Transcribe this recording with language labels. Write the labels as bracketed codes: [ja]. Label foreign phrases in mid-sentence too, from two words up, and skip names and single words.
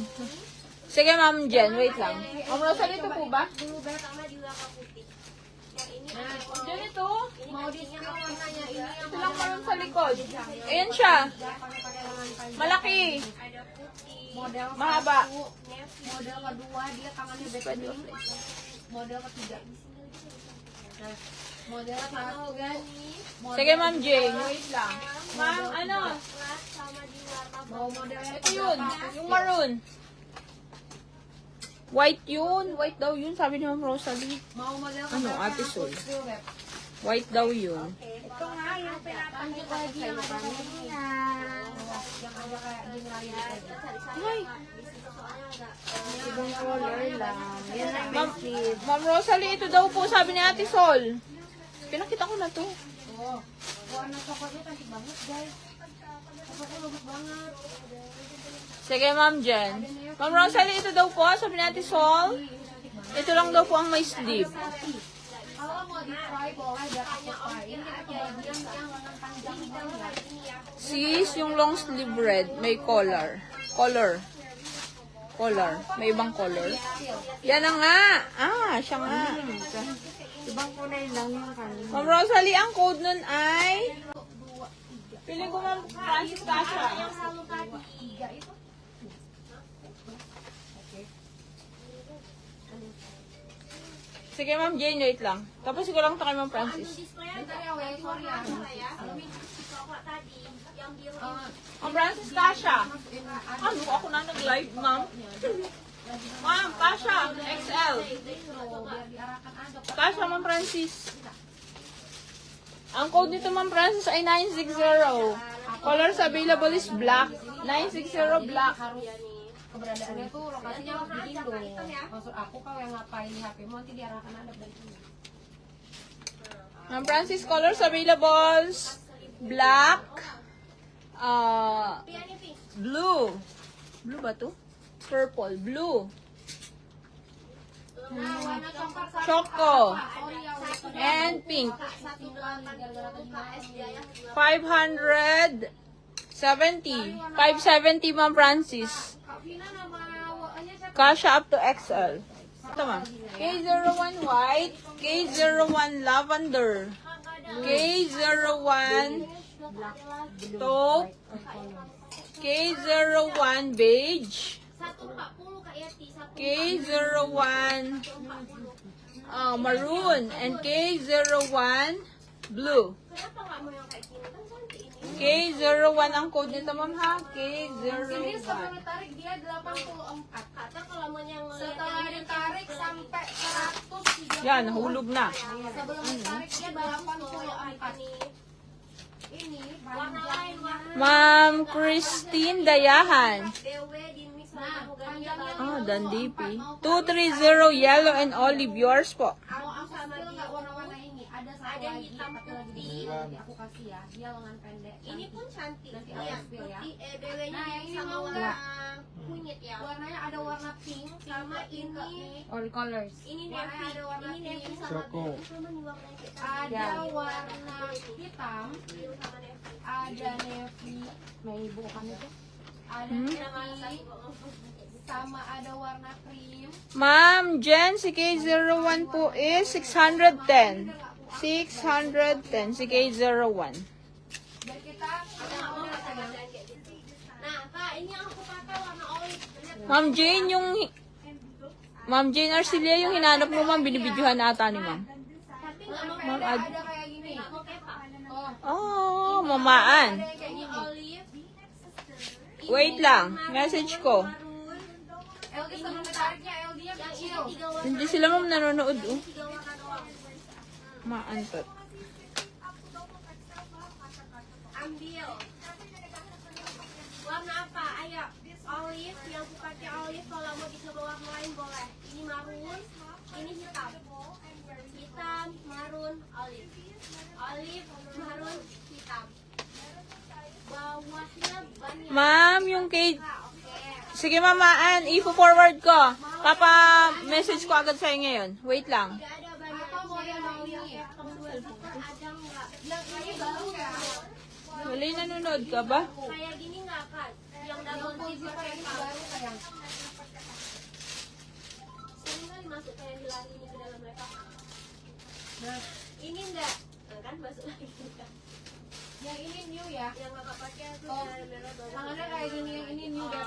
[tl] Sige, Ma'am Jen, wait lang. Ma'am Rosalie, ito po ba? Jen, ito. Ito lang maroon sa likod. Ayan siya. Malaki. Mahaba. [id] Model kedua dia tangannya backbending. Model ketiga. Model satu kan. [tl] Sige, Ma'am Jane, wait lang. Ma'am, ano? [id] Mau model yang [tl] Ito yun, yung maroon. White yun. White daw yun, sabi ni Ma'am Rosalie. [id] mau model [tl] Ano, Ate Sol? White daw yun. Ito nga yung pinapakita ko sa iyo kanina. [id] Yang ada kayak gini lagi. Ay, [tl] Ibang color lang. Yan ang message. Ma'am Rosalie, ito daw po, sabi ni Ate Sol. Pinakita ko na to. [id] Oh, warna coklatnya cantik banget guys. Coklatnya bagus banget. [tl] Sige, Ma'am Jen. Ma'am Rosalie, ito daw po, sabi ni Ate Sol. Ito lang daw po ang may sleeve. [id] Kalau mau di-try boleh biar aku try. Ini kita kebagian yang lengan panjang banget. [tl] Sis, yung [en] long sleeve red, [tl] may color. Color. May ibang color. Yan na nga. Ah, siya nga. Ibang kulay lang yung kanina. Ma'am Rosalie, ang code nun ay... Piling ko, Ma'am Francis Tasha. Sige, Ma'am Jane, wait lang. Tapos ko lang ito kay Ma'am Francis. [id] Bentar ya, weh. Sorry ya. [tl] Ma'am Francis Tasha. Ano? Ako na nag-live, Ma'am. Ma'am, Tasha, XL. Tasha, Ma'am Francis. Ang code nito, Ma'am Francis, ay 960. [en] Colors available is black. 960 black. [id] Keberadaannya tuh lokasinya harus di Indo. Maksud aku kalau yang ngapain di HP mau nanti diarahkan ada dari sini. [tl] Ma'am Francis, [en] colors available. Black. Blue. [tl] Blue ba to? [en] Purple. Blue. Choco. And pink. 570. [tl] 570, Ma'am Francis. Kasha [en] up to XL. [tl] Ito, Ma'am. [en] K01 white. K01 lavender. K01 taupe. K01 beige. K01 maroon. And K01 blue. [tl] K01 ang code nito, Ma'am, ha? [id] Ini K01. setelah ditarik dia 84. Setelah ditarik sampai 130. [tl] Yan, nahulog na. [id] Sebelum ditarik dia 84. Ini panjangnya. [tl] Ma'am Christine Dayahan. [id] Panjangnya [en] Dandipi. 230 yellow and olive. Yours po. [id] mau aku spill nggak warna-warna ini? Ada satu lagi hitam tapi lagi putih. nanti aku kasih ya. Dia lengan pendek. Ini pun cantik. Nanti Iya, aku spill ya. putih BW-nya Nah, yang ini sama mau warna nggak? kunyit ya. Warnanya ada warna pink sama ini. [en] All colors. [id] Ini Warna navy, ada warna ini navy pink. sama Choco. ini sama nih warna kayak Ada Ya. warna hitam, biru sama navy. ada navy, May bukan itu. ada navy, sama ada warna krim. [tl] Ma'am Jen, si K01 po is 610. 610 si K01. [id] Dan kita mau pegang. Nah, Kak, ini yang aku pakai warna olive. Lihat, [tl] Ma'am Jane, Ma'am Jane Arcelia, yung hinanap mo, Ma'am, binibidyohan ata ni Ma'am. [id] tapi nggak mau [tl] Ma'am, [id] Ada kayak gini. nggak mau kepak. Oh, [tl] mamaan. [id] ada yang kayak Ini gini. olive. Ini [tl] Wait lang, maroon, message ko. [id] maroon. LD sebelum ditariknya LD-nya Yang ini kecil. 3 warna. [tl] Hindi sila, Ma'am, nanonood, oh. [id] 3 warna doang. Maantot. Ambil. Warna apa? Ayo. Olive, yang aku pakai olive. Kalau mau dicoba warna lain boleh. Ini maroon, ini hitam. Hitam, maroon, olive. Olive, maroon, hitam. Bawahnya banyak. [tl] Ma'am, yung kay... Oke. Sige, mamaan, i-forward ko. Papa-message ko agad sa'yo ngayon. Wait lang. [id] Tidak ada banyak. Atau mau yang mau ini? Ada nggak? Yang ini baru ya. [tl] Walay nanonood ka ba? Kaya gini nga ka. [id] Yang double zipper Ini ka. baru sayang. Sering kali masuk kayak lari ini ke dalam mereka. Nah, Ini enggak. Kan masuk lagi kan. yang ini new ya. Yang kakak pakai tuh Oh, merah baru. tangannya kayak gini, yang ini new Beb.